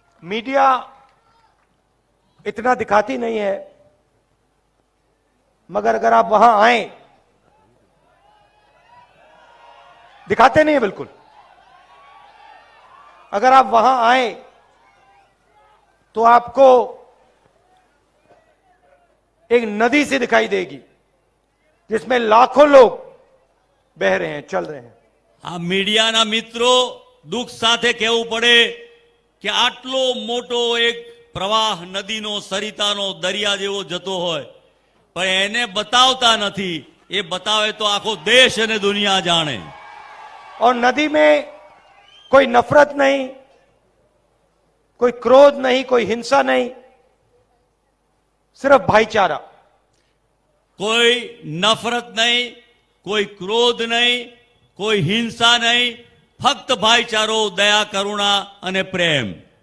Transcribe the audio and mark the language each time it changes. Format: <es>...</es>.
<hi>Media इतना दिखाती नहीं है, मगर अगर आप वहां आए, दिखाते नहीं है बिल्कुल। अगर आप वहां आए तो आपको एक नदी से दिखाई देगी जिसमें लाखों लोग बह रहे हैं, चल रहे हैं।</hi> <gu>आ मीडिया ना मित्रों दुख साथे कहવું પડે કે આટલો મોટો એક પ્રવાહ નદીનો, સરિતાનો, દરિયા જેવો જતો હોય પણ એને બતાવતા નથી। એ બતાવે તો આખો દેશ અને દુનિયા જાણે।</gu> <hi>और नदी में कोई नफरत नहीं, कोई क्रोध नहीं, कोई हिंसा नहीं, सिर्फ भाईचारा। कोई नफरत नहीं, कोई क्रोध नहीं, कोई हिंसा नहीं,</hi> <gu>फक्त भाईचारो,</gu> <hi>दया, करुणा</hi> <gu>अने प्रेम।</gu>